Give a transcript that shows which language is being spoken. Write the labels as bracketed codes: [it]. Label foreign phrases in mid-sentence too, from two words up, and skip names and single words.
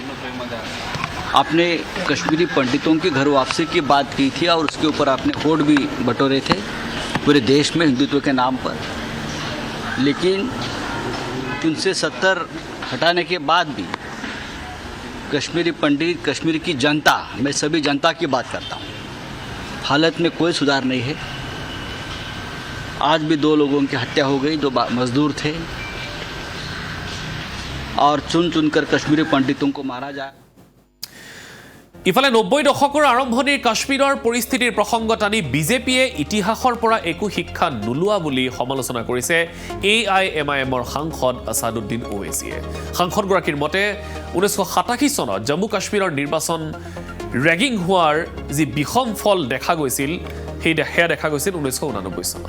[hi] आपने कश्मीरी पंडितों की घर वापसी की बात की थी और उसके ऊपर आपने वोट भी बटोरे थे पूरे देश में हिंदुत्व के नाम पर, लेकिन 370 हटाने के बाद भी कश्मीरी पंडित, कश्मीर की जनता, मैं सभी जनता की बात करता हूँ, हालत में कोई सुधार नहीं है। आज भी 2 लोगों की हत्या हो गई जो मजदूर थे और चुन चुनकर कश्मीरी पंडितों को मारा जाए। [as] ইফালে 90 দশকৰ আৰম্ভণিৰ কাশ্মীৰৰ পৰিস্থিতিৰ প্ৰসংগ টানি বিজেপিয়ে ইতিহাসৰ পৰা একো শিক্ষা নোলোৱা বুলি সমালোচনা কৰিছে AIMIMৰ সাংসদ আছাদুদ্দিন ওৱেইছিয়ে। সাংসদগৰাকীৰ মতে 1987 চনত জম্মু কাশ্মীৰৰ নিৰ্বাচন ৰেগিং হোৱাৰ যি বিষম ফল দেখা গৈছিল সেয়া দেখা গৈছিল 1989 চনত।